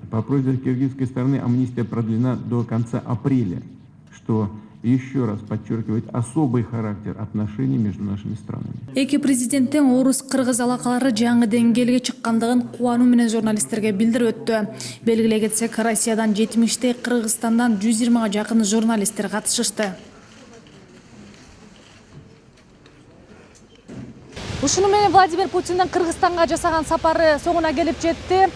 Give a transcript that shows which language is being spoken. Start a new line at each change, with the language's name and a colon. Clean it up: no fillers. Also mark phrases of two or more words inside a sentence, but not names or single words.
Russian: По просьбе киргизской стороны амнистия продлена до конца апреля, что еще раз подчеркивает особый характер отношений между нашими странами.
Kyrgyz: Эки президенттин Орус-Кыргыз алакалары жаңы деңгээлге чыккандыгын кубануу менен журналисттерге билдирип өттү. Белгилей кетсек, Россиядан 70, Кыргызстандан 120 жакын журналисттер катышышты. Ушуну менен Владимир Путиндин Кыргызстанга жасаган сапары соңуна келип жетти.